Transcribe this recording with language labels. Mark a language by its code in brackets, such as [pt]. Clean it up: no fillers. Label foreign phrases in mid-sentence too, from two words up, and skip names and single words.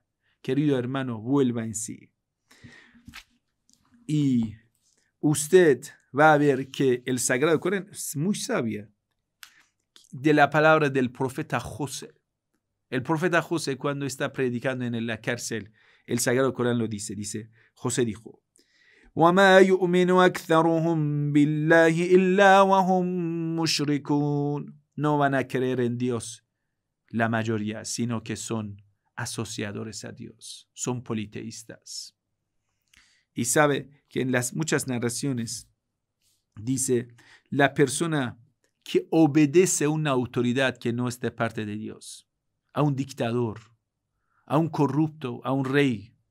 [es] Querido hermano, vuelva en sí. Y usted va a ver que el Sagrado Corán es muy sabia de la palabra del profeta José. El profeta José, cuando está predicando en la cárcel, el Sagrado Corán lo dice. José dijo, [ar] وَمَا يُؤْمِنُ أَكْثَرُهُمْ بِاللَّهِ إِلَّا وَهُمْ مُشْرِكُونَ. [es] No van a creer en Dios la mayoría, sino que son asociadores a Dios, son politeístas. Y sabe que en las muchas narraciones dice, la persona que obedece a una autoridad que no es de parte de Dios, a un dictador, a un corrupto, a un rey.